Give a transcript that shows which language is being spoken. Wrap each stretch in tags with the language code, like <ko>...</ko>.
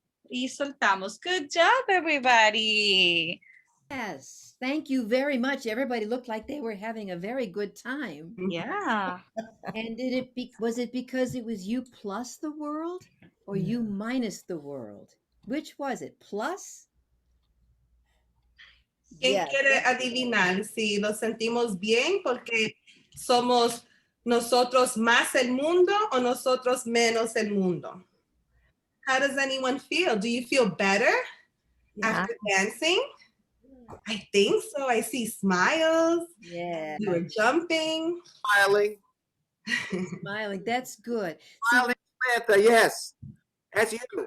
<es>Y soltamos.</es> <en>Good job, everybody. Yes, thank you very much. Everybody looked like they were having a very good time. Yeah. And was it because it was you plus the world or you minus the world? Which was it? Plus?</en> <es>¿Quién</es> <en>Yes.</en> <es>quiere adivinar si lo sentimos bien porque somos nosotros más el mundo o nosotros menos el mundo?</es> <en>How does anyone feel? Do you feel better after dancing? I think so. I see smiles. Yeah. You were jumping. Smiling. Smiling. That's good. Smiling Samantha, yes. That's you.</en>